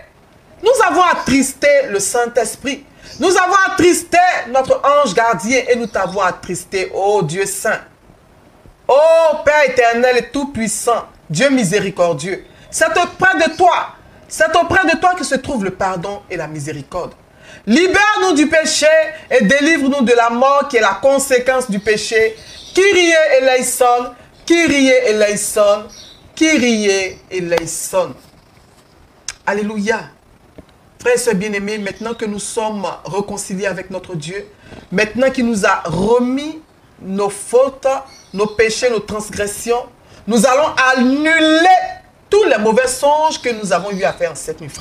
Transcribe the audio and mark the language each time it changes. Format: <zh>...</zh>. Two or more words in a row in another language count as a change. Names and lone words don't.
<fr>Nous avons attristé le Saint-Esprit. Nous avons attristé notre ange gardien et nous t'avons attristé, oh Dieu Saint. Oh Père éternel et tout-puissant, Dieu miséricordieux, c'est auprès de toi que se trouve le pardon et la miséricorde. Libère-nous du péché et délivre-nous de la mort qui est la conséquence du péché.</fr> <el>Κύριε ελέησον, Κύριε ελέησον, Κύριε ελέησον.</el> <fr>Alléluia. Frères et sœurs bien-aimés, maintenant que nous sommes réconciliés avec notre Dieu, maintenant qu'il nous a remis nos fautes, nos péchés, nos transgressions, nous allons annuler tous les mauvais songes que nous avons eu à faire cette nuit.</fr>